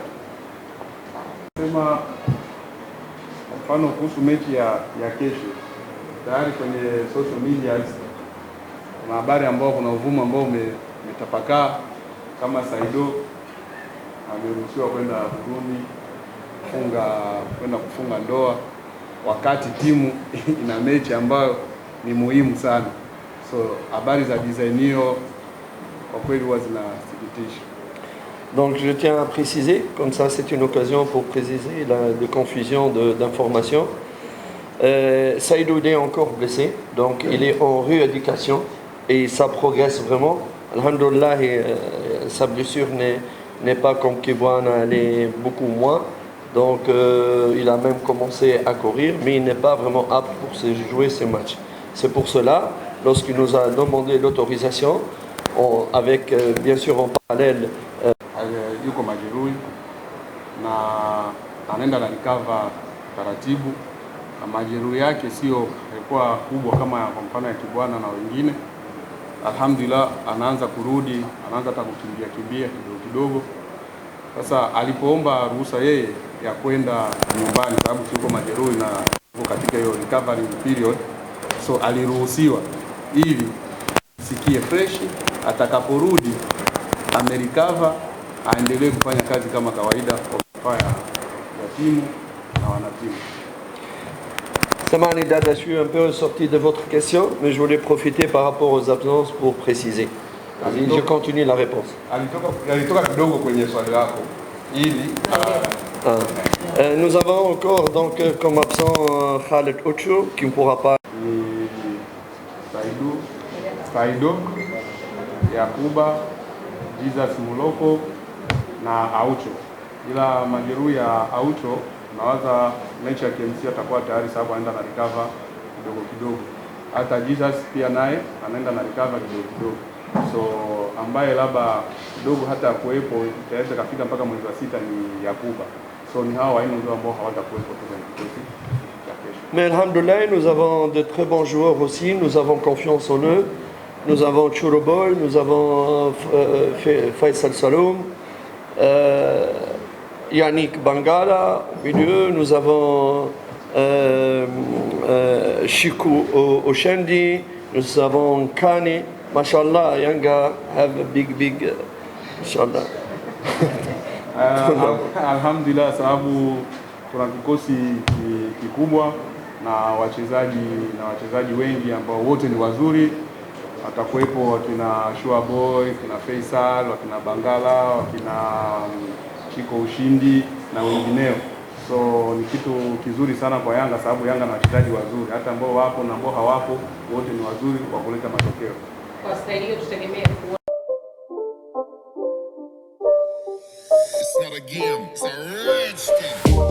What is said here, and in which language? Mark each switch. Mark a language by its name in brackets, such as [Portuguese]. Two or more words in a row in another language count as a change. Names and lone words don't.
[Swahili] Sema mfano kuhusu mechi ya kesho, tayari kwenye [English] social media [Swahili] kuna habari ambao kuna uvumo ambao umetapakaa kama Saido ameruhusiwa kwenda Burundi kwenda kufunga ndoa wakati timu ina mechi ambayo ni muhimu sana. So habari za design hiyo kwa kweli huwa zinasikitisha. [French] Donc je tiens à préciser, comme ça c'est une occasion pour préciser la confusion d'informations. Saïdou est encore blessé, donc il est en rééducation et ça progresse vraiment. Alhamdulillah, sa blessure n'est pas comme Kibwana, elle est beaucoup moins. Donc il a même commencé à courir, mais il n'est pas vraiment apte pour jouer ces matchs. C'est pour cela, lorsqu'il nous a demandé l'autorisation, avec bien sûr en parallèle [Swahili] yuko majeruhi na anaenda na recover taratibu, na majeruhi yake sio ilikuwa kubwa kama kwa mfano ya Kibwana na wengine. Alhamdulillah anaanza kurudi, anaanza hata kukimbia kidogo. Sasa alipoomba ruhusa yeye ya kwenda nyumbani sababu yuko majeruhi na yuko katika hiyo [English] recovery period, [Swahili] so aliruhusiwa ili ajisikie fresh, atakaporudi amerecover, aendelee kufanya kazi kama kawaida kwa manufaa ya timu na wanatimu. Samani Dada, [French] je suis un peu sorti de votre question, mais je voulais profiter par rapport aux absences pour préciser. Je continue la réponse. [Swahili] Alitoka kidogo kwenye swali lako ili [French] nous avons encore donc comme absent Khaled Ocho qui ne pourra pas. [Swahili] Saido, Yakuba, Jesus Muloko na Aucho. Ila majeruhi ya Aucho nawaza mechi ya KMC atakuwa tayari sababu anaenda na recover kidogo kidogo. Hata Jesus pia naye anaenda na recover kidogo kidogo. So ambaye labda kidogo hata kuwepo itaweza kafika mpaka mwezi wa 6 ni Yakuba. So ni hawa wanne ndio ambao hawatakuwepo kwenye kikosi cha kesho. [French] Mais alhamdoulilah, nous avons de très bons joueurs aussi, nous avons confiance en eux. Nous avons Chouroboy, nous avons Faisal Saloum, Yannick Bangala au milieu, nous avons Chikou Oshendi, nous avons Kani. [English] Mashallah, Yanga have a big inshallah. [Swahili] Alhamdulillah, sababu tuna kikosi kikubwa na wachezaji wengi ambao wote ni wazuri. Atakuwepo wakina Shua Boy, wakina Faisal, wakina Bangala, wakina Chiko Ushindi na wengineo. So ni kitu kizuri sana kwa Yanga sababu Yanga na wachezaji wazuri, hata ambao wapo na ambao hawapo wote ni wazuri kwa kuleta matokeo. Kwa staili hiyo tutegemea kuwa [English] It's not a game, it's a rich thing.